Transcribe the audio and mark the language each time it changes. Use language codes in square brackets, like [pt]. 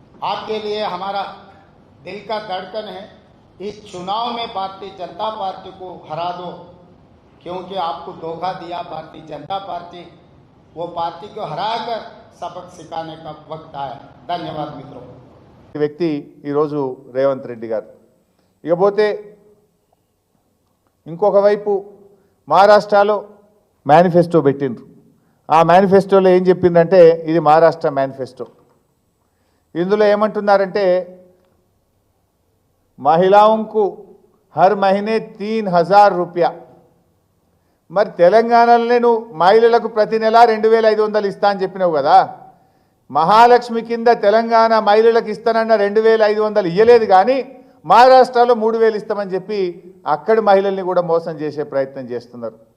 [hi] आपके लिए हमारा दिल का धड़कन है। इस चुनाव में भारतीय जनता पार्टी को हरा दो, क्योंकि आपको धोखा दिया भारतीय जनता पार्टी। वो पार्टी को हराकर सबक सिखाने का वक्त आया। धन्यवाद मित्रों। [te] వ్యక్తి ఈరోజు రేవంత్ రెడ్డి గారు. ఇకపోతే ఇంకొక వైపు మహారాష్ట్రలో మేనిఫెస్టో పెట్టిండ్రు. ఆ మేనిఫెస్టోలో ఏం చెప్పిందంటే ఇది మహారాష్ట్ర మేనిఫెస్టో. ఇందులో ఏమంటున్నారంటే మహిళలకు [hi] हर महीने 3,000 रुपया. [te] మరి తెలంగాణలోనే నువ్వు మహిళలకు ప్రతి నెల 2,500 ఇస్తా అని చెప్పినావు కదా. మహాలక్ష్మి కింద తెలంగాణ మహిళలకు ఇస్తానన్న 2,500 ఇయ్యలేదు, కానీ మహారాష్ట్రలో 3000 ఇస్తామని చెప్పి అక్కడి మహిళల్ని కూడా మోసం చేసే ప్రయత్నం చేస్తున్నారు.